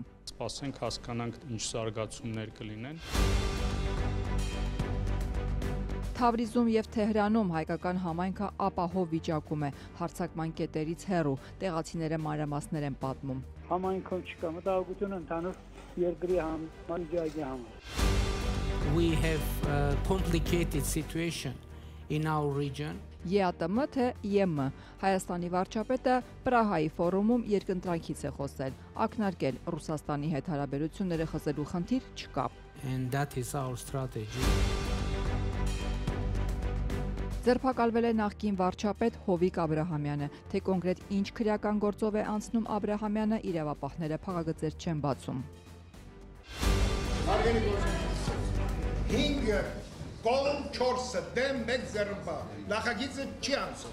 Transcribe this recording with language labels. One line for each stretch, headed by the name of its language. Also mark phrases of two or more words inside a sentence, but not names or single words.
Armenian: Սպասենք, հասկանանք ինչ զարգացումներ կլինեն։ Թավրիզում և Թեհրանում հայկական համայնքը ապահով վիճակում է, հարձակման կետերից հեռու, տեղացիները մանրամասներ են պատմում։ Համայնքում չկա մտահոգություն ընդհանուր երկրի վիճակի համար։
English: We have a complicated situation in our region.
Armenian: ԵԱՏՄ թե ԵՄ Հայաստանի վարչապետը Պրահայի ֆորումում երկընտրանքից է խոսել, ակնարկել Ռուսաստանի հետ հարաբերությունները խզելու խնդիր չկա։
English: And that is our strategy.
Armenian: Ձերբակալվել է նախկին վարչապետ Հովիկ Աբրահամյանը, թե կոնկրետ ինչ քրեական գործով է անցնում Աբրահամյանը, իրավապահները փաղագծեր չեն բացում։ 5 կողմ 4 դեմ 1 ձեռնպա նախագիծը չի անցել։